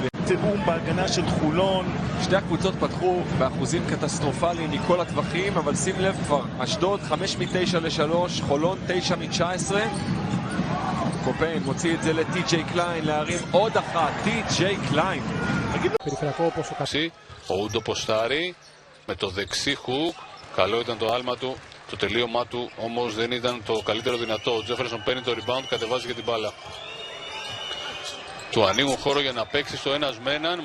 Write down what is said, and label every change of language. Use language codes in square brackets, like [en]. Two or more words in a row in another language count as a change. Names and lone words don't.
[he] תיאום בהגנה של חולון. שתי הקבוצות פתחו באחוזים קטסטרופליים מכל הטווחים, אבל שים לב כבר, אשדוד 5 מ-9 ל-3, חולון 9 מ-19. קופיין מוציא את זה לטי.ג'יי קליין, להרים עוד אחת, טי.ג'יי קליין. [el] Ο Ούντο ποστάρει με το δεξί χουκ. Καλό ήταν το άλμα του. Το τελείωμά του όμως δεν ήταν το καλύτερο δυνατό. Ο Τζέφερσον παίρνει το rebound, κατεβάζει και την μπάλα. Του ανοίγουν χώρο για να παίξει στο ένας με έναν.